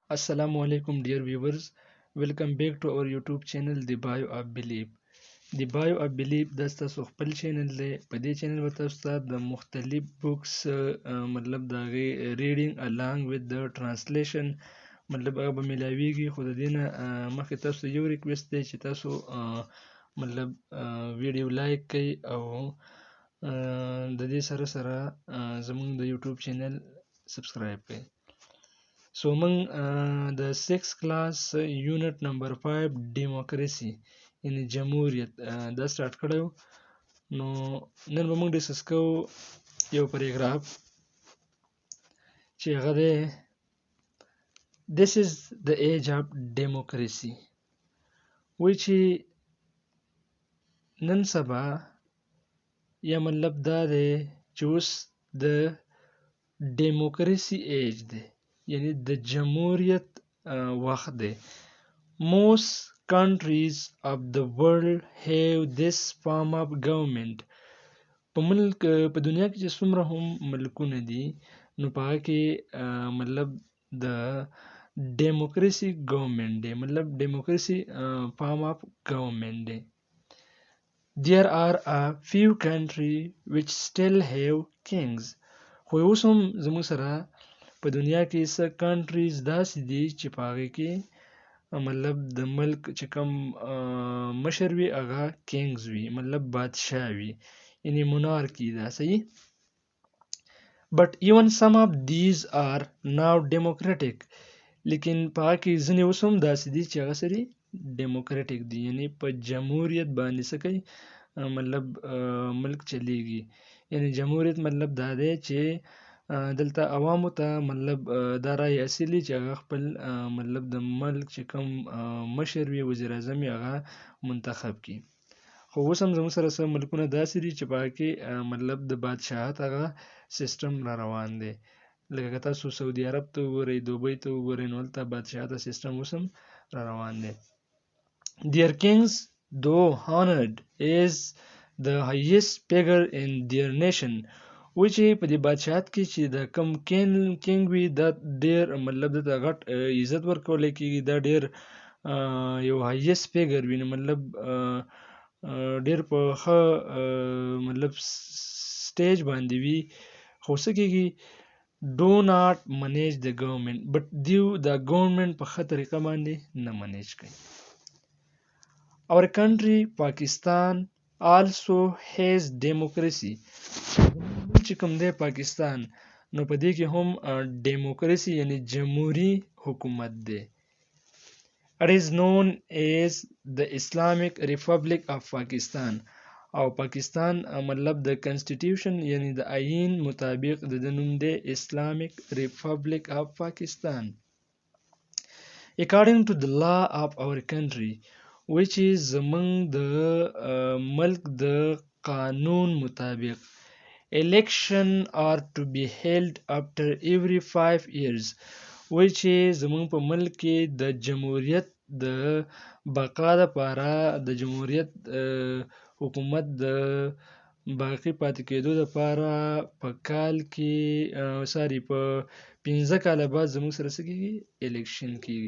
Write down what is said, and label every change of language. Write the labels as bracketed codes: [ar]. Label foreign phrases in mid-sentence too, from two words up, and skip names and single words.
[ar] السلام عليكم [en] dear viewers. Welcome back to our YouTube channel The Bio of Belief. [ps] The Bio of Belief دا ستاسو خپل چینل دی. په دې چینل به تاسو ته د مختلف بوکس مطلب د هغې ریډینګ [en] along with the translation [ps] مطلب هغه به میلاویږي. خو د دې نه مخکې تاسو ته یو ریکویسټ دی چې تاسو مطلب [en] video like [ps] کړئ او د دې سره سره زموږ د [en] YouTube channel subscribe [ps] کړئ. So موږ د [en] 6th class unit number 5 democracy [ps] یعنی جمهوریت دا سٹارټ کړو. نو نن به موږ ډسکس کوو یو پیراګراف چې هغه دی [en] This is the age of democracy [ps] وایي چې نن سبا یا مطلب دا دی چې اوس د [en] democracy age [ps] دی یعنی د جمهوریت وخت دی. [en] Most countries of the world have this form of government. [ps] په دنیا کې چې څومره هم ملکونه دي نو په هغه کې مطلب د [en] democracy government [ps] دی مطلب [en] democracy form of government [ps] دی. [en] There are a few countries which still have kings. [ps] خو اوس هم زموږ سره په دنیا کې څه کنټریز داسې دي چې په هغې کې مطلب د ملک چې کوم مشر وي هغه کینګز وي مطلب بادشاه وي یعنی مونارکی ده صحیح. [en] But even some of these are now democratic. [ps] لیکن په هغه کې ځینې اوس هم داسې دي چې هغه سری ډیموکراټیک دي یعنی په جمهوریت باندې څه کوي مطلب ملک چلیږي. یعنی جمهوریت مطلب دا دی چې دلته عوامو ته مطلب دا رای اصلي چې هغه خپل مطلب د ملک چې کوم مشر وي وزیراعظم وي هغه منتخب کړي. خو اوس هم زموږ سره څه ملکونه داسې دي چې په هغه کې مطلب د بادشاهت هغه سیستم را روان دی. لکه که تاسو سعودي عرب ته وګورئ دوبۍ ته وګورئ نو هلته بادشاهت سیستم اوس هم را روان دی. [en] Their kings though honored is the highest figure in their nation. [ps] و چې په دې بادشاهت کې چې د کم کینګ وي دا ډېر مطلب دته غټ عزت ورکولی کېږي دا ډېر یو [en] highest figure [ps] وي مطلب ډېر په ښه مطلب سټیج باندې وي. خو څه کېږي [en] do not manage the government but [ps] دیو د ګورنمنت په ښه طریقه باندې نه منیج کوي. [en] Our country Pakistan also has democracy. [ps] چې کوم دی پاکستان نو په دې کې هم ډیموکراسي یعنی جمهوری حکومت دی. [en] It is known as the Islamic Republic of Pakistan. [ps] او پاکستان مطلب د کنسټیټیوشن یعنی د آئین مطابق د نوم دی Islamic Republic of Pakistan. [en] According to the law of our country which is [ps] زمونږ د ملک د قانون مطابق [en] election are to be held after every 5 years. [ps] وایي چې زمونږ په ملک کې د جمهوریت د بقا لپاره د جمهوریت حکومت د باقی پاتې کېدو لپاره په کال کې په 15 کاله بعد زموږ سره څه کېږي الیکشن کېږي.